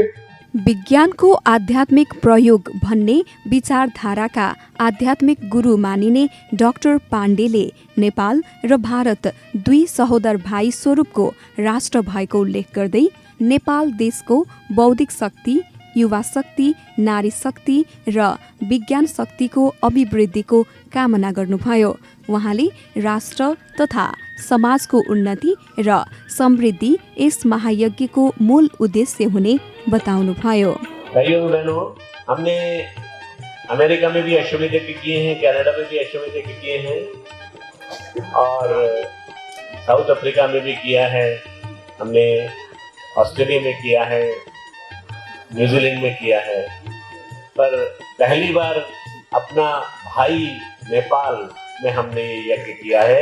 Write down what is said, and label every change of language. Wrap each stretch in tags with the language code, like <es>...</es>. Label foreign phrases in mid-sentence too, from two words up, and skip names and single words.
<ne>विज्ञानको आध्यात्मिक प्रयोग भन्ने विचारधाराका आध्यात्मिक गुरु मानिने डाक्टर पाण्डेले नेपाल र भारत दुई सहोदर भाइ स्वरूपको राष्ट्र भएको उल्लेख गर्दै नेपाल देशको बौद्धिक शक्ति, युवा शक्ति, नारी शक्ति र विज्ञान शक्तिको अभिवृद्धिको कामना गर्नुभयो। उहाँले राष्ट्र तथा समाजको उन्नति र समृद्धि यस महायज्ञको मूल उद्देश्य हुने बताउनुभयो।</ne> <hi>भाइयों बहनों, हमने अमेरिका में भी अश्वमेध यज्ञ किए हैं, कनाडा में भी अश्वमेध यज्ञ किए हैं और साउथ अफ्रीका में भी किया है, हमने ऑस्ट्रेलिया में किया है, न्यूजीलैंड में किया है, पर पहली बार अपना भाई नेपाल में हमने ये यज्ञ किया है।</hi>